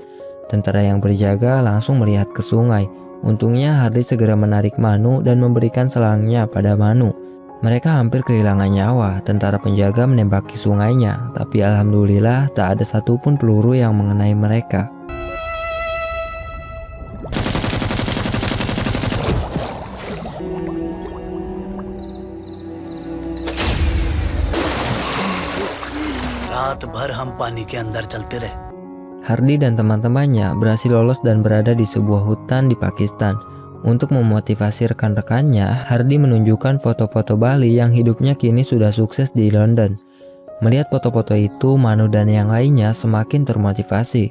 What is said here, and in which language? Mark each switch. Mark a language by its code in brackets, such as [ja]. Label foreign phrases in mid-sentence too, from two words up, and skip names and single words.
[id] Tentara yang berjaga langsung melihat ke sungai. Untungnya Hardy segera menarik Manu dan memberikan selangnya pada Manu. Mereka hampir kehilangan nyawa. Tentara penjaga menembaki sungainya, tapi alhamdulillah tak ada satupun peluru yang mengenai mereka. [hi] रात भर हम पानी के अंदर चलते रहे। [id] Hardy dan teman-temannya berhasil lolos dan berada di sebuah hutan di Pakistan. Untuk memotivasi rekan-rekannya, Hardy menunjukkan foto-foto Bali yang hidupnya kini sudah sukses di London. Melihat foto-foto itu, Manu dan yang lainnya semakin termotivasi.